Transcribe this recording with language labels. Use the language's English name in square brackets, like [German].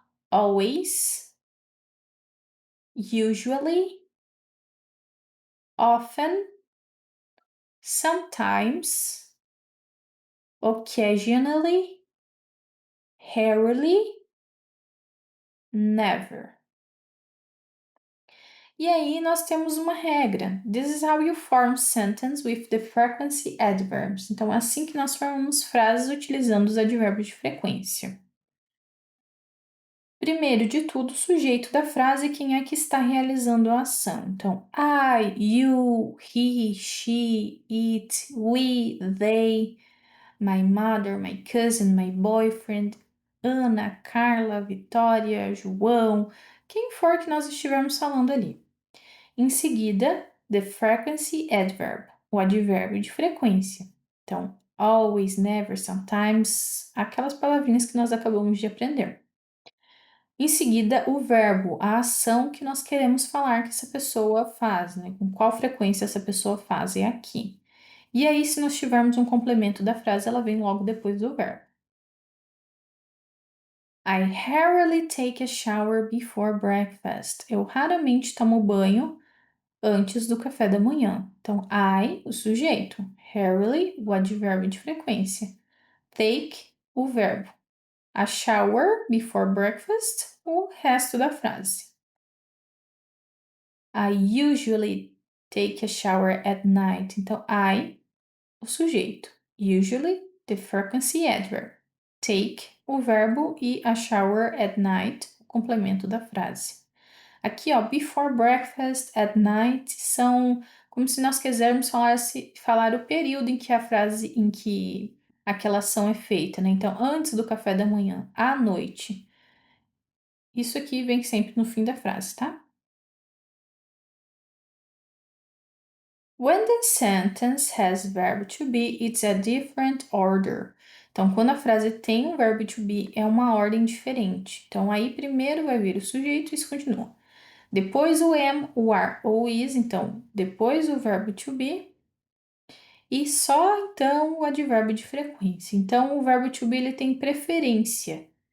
[English] Always, usually, often, sometimes, occasionally, rarely, never. [Portuguese] E aí nós temos uma regra. [English] This is how you form sentence with the frequency adverbs. [Portuguese] Então, é assim que nós formamos frases utilizando os advérbios de frequência. Primeiro de tudo, o sujeito da frase, quem é que está realizando a ação. Então, I, you, he, she, it, we, they, my mother, my cousin, my boyfriend, Ana, Carla, Vitória, João, quem for que nós estivermos falando ali. Em seguida, [English] the frequency adverb. [Portuguese] o advérbio de frequência. Então, always, never, sometimes, aquelas palavrinhas que nós acabamos de aprender. Em seguida, o verbo, a ação que nós queremos falar que essa pessoa faz, né? Com qual frequência essa pessoa faz, é aqui. E aí, se nós tivermos um complemento da frase, ela vem logo depois do verbo. [English] I rarely take a shower before breakfast. [Portuguese] Eu raramente tomo banho antes do café da manhã. Então, I, o sujeito. Rarely, o advérbio de frequência. Take, o verbo. A shower before breakfast, o resto da frase. [English] I usually take a shower at night. [Portuguese] Então, I, o sujeito. Usually, [English] the frequency adverb. [Portuguese] Take, o verbo, e a shower at night, o complemento da frase. Aqui, ó, before breakfast, at night, são como se nós quisermos falar o período em que a frase, em que aquela ação é feita, né? Então, antes do café da manhã, à noite. Isso aqui vem sempre no fim da frase, tá? [English] When the sentence has verb to be, it's a different order. [Portuguese] Então, quando a frase tem um verbo to be, é uma ordem diferente. Então, aí primeiro vai vir o sujeito e isso continua. Depois o am, o are ou o is, então, depois o verbo to be. E só então o advérbio de frequência. Então, o verbo to be ele tem preferência.